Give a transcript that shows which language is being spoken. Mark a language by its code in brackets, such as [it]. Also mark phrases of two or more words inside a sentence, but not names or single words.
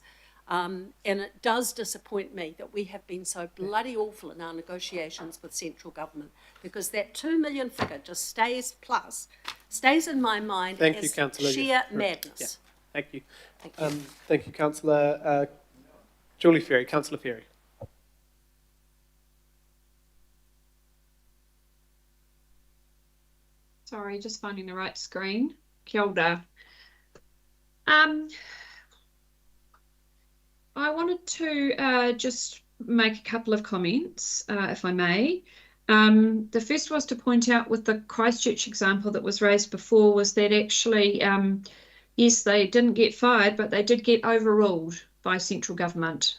[en] And it does disappoint me that we have been so bloody awful in our negotiations with central government, because that 2 million figure just stays in my mind as sheer madness. Yeah. Thank you. Thank you, Councillor. Julie Ferry, Councillor Ferry. Sorry, just finding the right screen. [mi] Kia ora. [en] I wanted to just make a couple of comments, if I may. The first was to point out with the Christchurch example that was raised before was that actually, yes, they didn't get fired, but they did get overruled by central government.